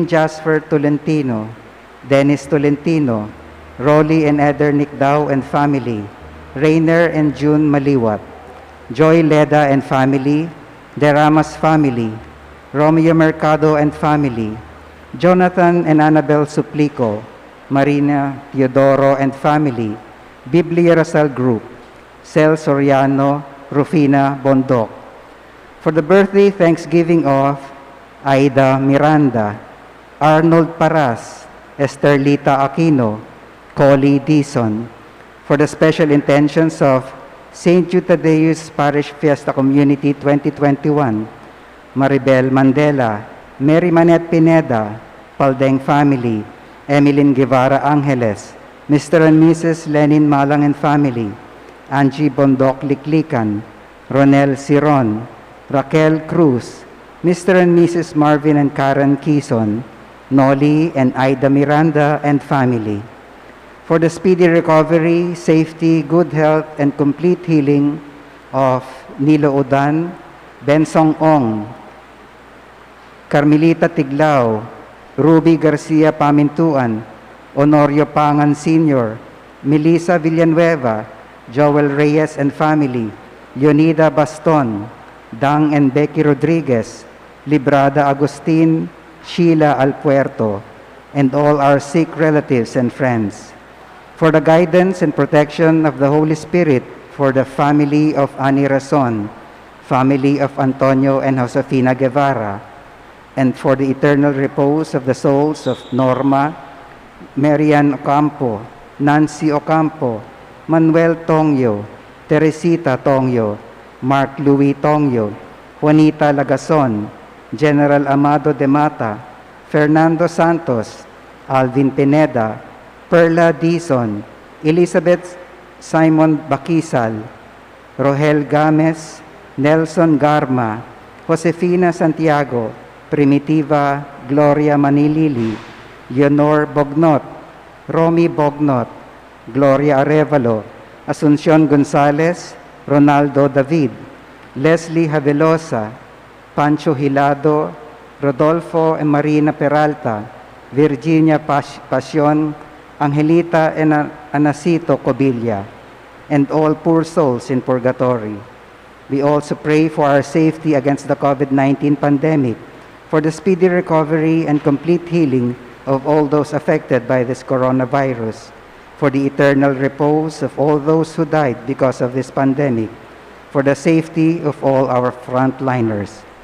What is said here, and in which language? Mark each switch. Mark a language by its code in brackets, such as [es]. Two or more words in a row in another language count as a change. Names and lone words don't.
[en] Jasper Tolentino, Dennis Tolentino, Rolly and Eder Nicdao and family, Rainer and June Maliwat, Joy Leda and family, Deramas family, Romeo Mercado and family, Jonathan and Annabel Suplico, Marina Teodoro and family, Biblia Rasal Group, Cel Soriano, Rufina Bondok. For the birthday thanksgiving of Aida Miranda, Arnold Paras, Esterlita Aquino, Collie Dison. For the special intentions of St. Jude Tadeus Parish Fiesta Community 2021, Maribel Mandela, Mary Manette Pineda, Paldeng family, Emilyn Guevara Angeles, Mr. and Mrs. Lenin Malang and family, Angie Bondok Liklikan, Ronel Siron, Raquel Cruz, Mr. and Mrs. Marvin and Karen Quezon, Noli and Aida Miranda and family. For the speedy recovery, safety, good health, and complete healing of Nilo Udan, Bensong Ong, Carmelita Tiglao, Ruby Garcia Pamintuan, Honorio Pangan Sr., Melissa Villanueva, Joel Reyes and family, Leonida Baston, Dang and Becky Rodriguez, Librada Agustin, Sheila Alpuerto, and all our sick relatives and friends. For the guidance and protection of the Holy Spirit, for the family of Ani Razon, family of Antonio and Josefina Guevara, and for the eternal repose of the souls of Norma, Marian Ocampo, Nancy Ocampo, Manuel Tongyo, Teresita Tongyo, Mark Louis Tongyo, Juanita Lagason, General Amado de Mata, Fernando Santos, Alvin Pineda, Perla Dizon, Elizabeth Simon Bakisal, Rohel Games, Nelson Garma, Josefina Santiago, Primitiva Gloria Manilili, Leonor Bognot, Romy Bognot, Gloria Arevalo, Asuncion Gonzalez, Ronaldo David, Leslie Havelosa, Pancho Hilado, Rodolfo and Marina Peralta, Virginia Pasion, Angelita and Anacito Cobilla, and all poor souls in purgatory. We also pray for our safety against the COVID-19 pandemic, for the speedy recovery and complete healing of all those affected by this coronavirus, for the eternal repose of all those who died because of this pandemic, for the safety of all our frontliners.